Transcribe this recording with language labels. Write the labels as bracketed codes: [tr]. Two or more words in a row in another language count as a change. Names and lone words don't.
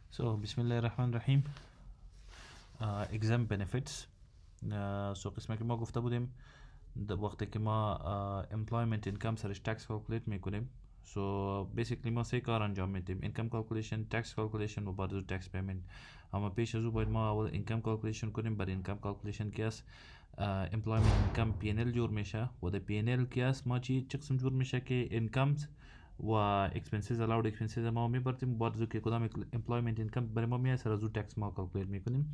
[ar] So, بسم الله الرحمن الرحيم. [en] Exempt benefits. So, [fa] قسمه که ما گفته بودیم وقتی که ما [en] employment income [fa] سرش [en] tax calculate [fa] میکنیم. [en] So, basically [fa] ما سه کار انجام میدیم. [en] income calculation, tax calculation [fa] و بعد [en] tax payment. [fa] اما پیش از او باید ما اول [en] income calculation [fa] کنیم. برای [en] income calculation [fa] که است [en] employment income P&L [fa] جور میشه و در P&L که است ما چی قسم جور میشه که incomes و [en] expenses allowed expenses [fa] ما میبریم بعد که کدام [en] employment income [fa] برای ما میاد سر از او tax ما calculate میکنیم.